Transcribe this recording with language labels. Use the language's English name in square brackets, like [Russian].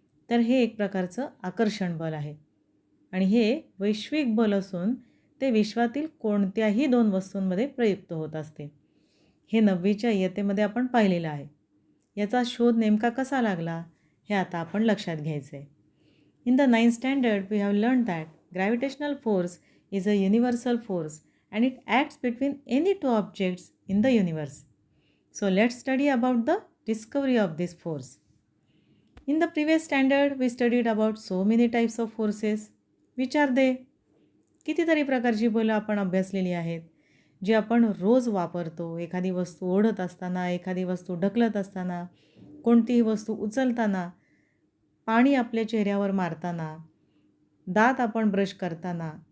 [Marathi] तर हे एक प्रकारचं आकर्षण बल आहे आणि हे वैश्विक बल असून ते विश्वातील कोणत्याही 2 वस्तूंमध्ये प्रयुक्त होत असते. हे 9वीच्या इयत्तेमध्ये आपण पाहिलेलं आहे. याचा शोध नेमका कसा लागला हे आता आपण लक्षात घ्यायचं आहे. [English] In the 9th standard, we have learned that gravitational force is a universal force and it acts between any two objects in the universe. So let's study about the discovery of this force. In the previous standard, we studied about so many types of forces. Which are they? [Marathi] कितीतरी प्रकारची बलं आपण अभ्यासलेली आहेत, जी आपण रोज वापरतो. एखादी वस्तू ओढत असताना, एखादी वस्तू ढकलत असताना, कोणतीही वस्तू उचलताना, पाणी आपल्या चेहऱ्यावर मारताना, दात आपण ब्रश करताना.